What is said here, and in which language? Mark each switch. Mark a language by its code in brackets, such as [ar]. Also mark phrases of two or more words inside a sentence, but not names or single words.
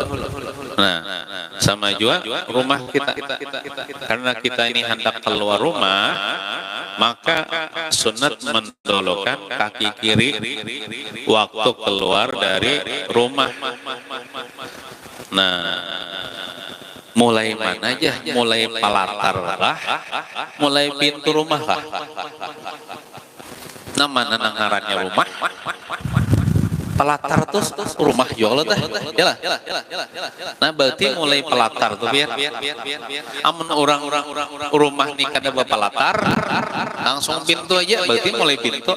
[id] Nah, sama juga rumah kita. Karena kita ini hendak keluar rumah, maka sunat mendahulukan kaki kiri waktu keluar dari rumah. [bjn] Nah, mulai mana aja? Mulai palatar kah? Mulai pintu rumah kah? Nah, mana ngarannya rumah? Pelatar tuh rumah yola teh. [id] Yalah. [bjn] Nah, berarti mulai pelatar tuh biar. Amun orang rumah nih kada pelatar, langsung pintu aja berarti mulai pintu.